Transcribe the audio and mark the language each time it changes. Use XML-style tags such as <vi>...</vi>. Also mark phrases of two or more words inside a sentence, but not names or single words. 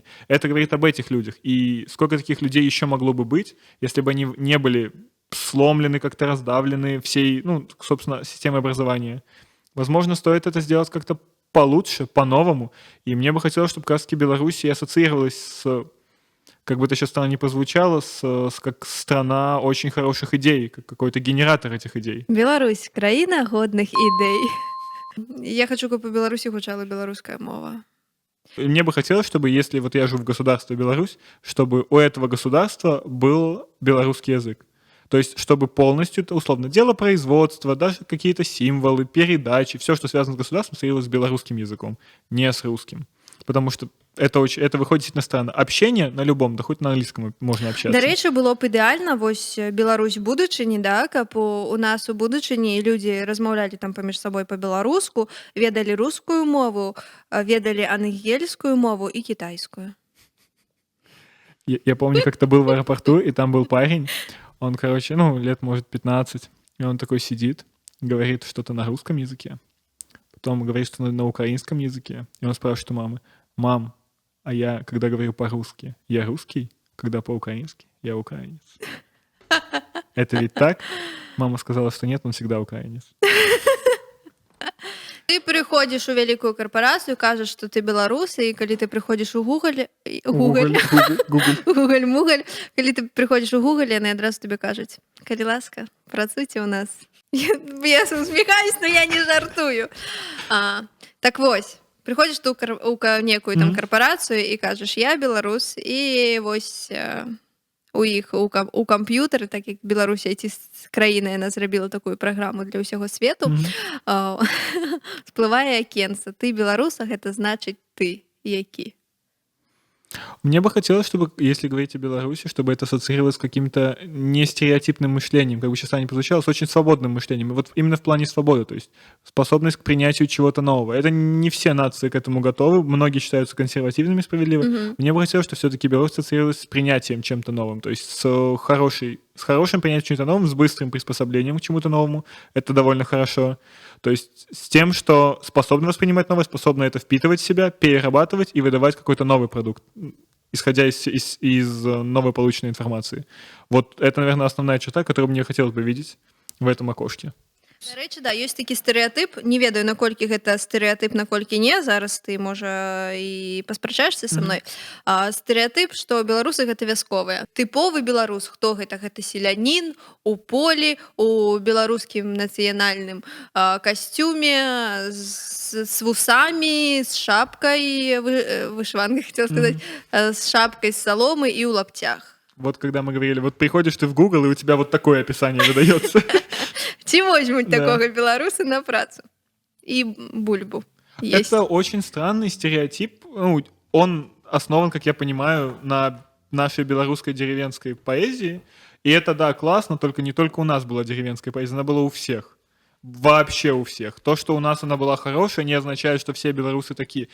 <ru>Это говорит об этих людях. И сколько таких людей еще могло бы быть, если бы они не были сломлены, как-то раздавлены всей, собственно, системой образования. Возможно, стоит это сделать как-то получше, по-новому. И мне бы хотелось, чтобы как раз-таки Белоруссия ассоциировалась с, как бы это сейчас странно не прозвучало, как страна очень хороших идей, как какой-то генератор этих идей.</ru> <be>Беларусь — краіна годных ідэй. Я хочу, каб у Беларусі гучала беларуская мова.</be> <ru>Мне бы хотелось, чтобы, если вот я живу в государстве Беларусь, чтобы у этого государства был белорусский язык. То есть, чтобы полностью, условно, дело производства, даже какие-то символы, передачи, все, что связано с государством, стояло с белорусским языком, не с русским. Потому что это выходит действительно странно. Общение на любом, да хоть на английском можно общаться.</ru> <be>Дарэчы, было б ідэальна, вось Беларусь будучыні, да, каб у нас у будучыні людзі размаўлялі там паміж сабой па-беларуску, ведалі рускую мову, ведалі ангельскую мову і кітайскую.</be> <ru>Я помню, как-то был в аэропорту, и там был парень, он, лет, может, 15, и он такой сидит, говорит что-то на русском языке, потом говорит, что на украинском языке, и он спрашивает у мамы: «Мам, а я, когда говорю по-русски, я русский? Когда по-украински, я украинец». Это ведь так? Мама сказала, что нет, он всегда украинец.</ru> <be>Ты приходишь у вялікую карпорацыю, кажаш, што ты беларус, і калі ты прыходзіш у Гугаль, калі ты прыходзіш у Гугаль, яны адразу табе кажуць: калі ласка, працуйце ў нас. Я усміхаюсь, но я не жартую. Так вось, прыходзіш ты у некую там карпорацыю і кажаш: я беларус, і вось у іх у камп'ютары, так як Беларусь IT-краіна, яна зрабіла такую праграму для ўсяго свету, всплывае акенца: ты беларус, а гэта значыць ты які.</be> <ru>Мне бы хотелось, чтобы, если говорить о Беларуси, чтобы это ассоциировалось с каким-то нестереотипным мышлением, как бы сейчас не прозвучало, с очень свободным мышлением. И вот именно в плане свободы, то есть способность к принятию чего-то нового. Это не все нации к этому готовы, многие считаются консервативными, справедливо. Мне бы хотелось, чтобы все-таки Беларусь ассоциировалась с принятием чем-то новым, то есть с хорошим принятием чего-то новым, с быстрым приспособлением к чему-то новому. Это довольно хорошо. То есть с тем, что способны воспринимать новое, способны это впитывать в себя, перерабатывать и выдавать какой-то новый продукт, исходя из новой полученной информации. Вот это, наверное, основная черта, которую мне хотелось бы видеть в этом окошке.</ru> <be>Дарэчы, да, ёсць такі стэрэатып. Не ведаю, наколькі гэта стэрэатып, наколькі не. Зараз ты, можа, і паспрачаешся са мной. Стэрэатып, што беларусы гэта вясковыя. Тыповы беларус, хто гэта? Гэта селянін у полі, у беларускім нацыянальным касцюме, з вусамі, з шапкай, вышыванкай, хацела сказаць, з шапкай з саломы і ў лаптях.</be> <ru>Вот когда мы говорили, вот приходишь ты в Google, и у тебя вот такое описание выдается.</ru> <be>Ці возьмуць Да. такога беларуса на працу? І бульбу есть.</be> <ru>Это очень странный стереотип. Ну, он основан, как я понимаю, на нашей белорусской деревенской поэзии. И это, да, классно, только не только у нас была деревенская поэзия, она была у всех. Вообще у всех. То, что у нас она была хорошая, не означает, что все белорусы такие.</ru>